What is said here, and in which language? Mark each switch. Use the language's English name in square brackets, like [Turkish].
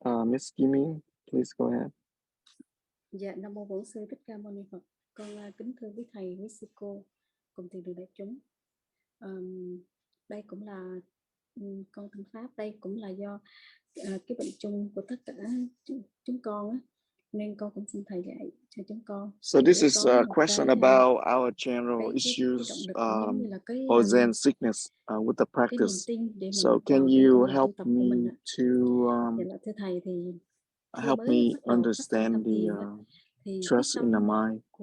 [English] Miss Kim Yến, please go ahead. [Vietnamese] Dạ, Nam mô Bổn Sư Thích Ca Mâu Ni Phật. Con kính thưa quý thầy, quý sư cô cùng thiền đường đại chúng. Đây cũng là con thân pháp, đây cũng là do cái bệnh chung của tất cả chúng con á, nên con cũng xin thầy dạy cho chúng con. [English] So this is a question about our general issues or Zen sickness with the practice. So can you help me to [Vietnamese] thầy thì [English] help me understand the trust in the mind?